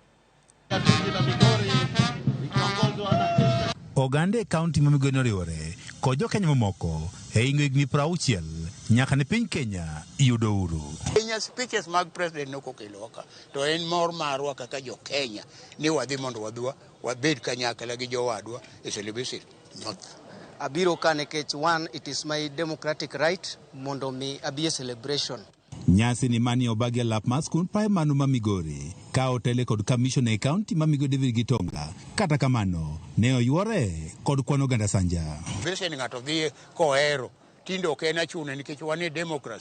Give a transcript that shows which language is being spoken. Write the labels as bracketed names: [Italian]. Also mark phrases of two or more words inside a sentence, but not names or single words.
[Luo (Kenya and Tanzania)] Oganda e kaunti ma Migori noriwore kod jokenya mamoko e hingo higni 60 nyaka ne piny Kenya yudo uhuru. Kenya speeches mag president nokokelo ka to en mor marwa kaka jo Kenya ni wadhi mondo wabed kanyakla gi jowadwa e celebration north. Abiro ka nikech [English] one, it is my democratic right [Luo (Kenya and Tanzania)] mondo mi abi celebration. Nyasi ni mani obagi alap mar skund primary ma Migori ka otele kod commission e kaunti ma Migori David Gitonga. Kata kamano ne oyuore kod kwan oganda sanja. Celebration ng'ato dhi kohero tinde ok en achune nikech wan e democracy.